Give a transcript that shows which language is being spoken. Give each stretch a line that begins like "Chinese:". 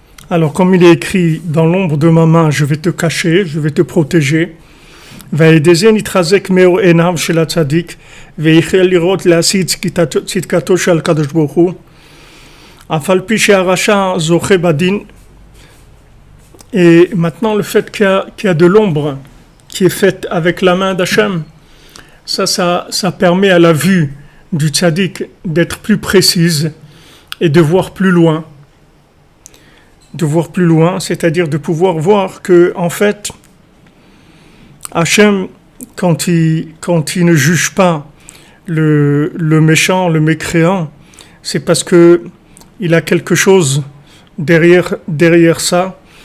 French: Alors comme il est écrit dans l'ombre de ma main, je vais te cacher, je vais te protéger.
Hebrew: וידזן יתחזק מאור עיניו של הצדיק ויחל לראות להשיא צדקתו של הקדוש ברוך הוא אף על פי שהרשע זוכה בדין.
French: Et maintenant, le fait qu'il y a de l'ombre qui est faite avec la main d'Hachem, ça permet à la vue du tzaddik d'être plus précise et de voir plus loin. De voir plus loin, c'est-à-dire de pouvoir voir que, en fait, Hachem, quand il ne juge pas le méchant, le mécréant, c'est parce que il a quelque chose derrière ça.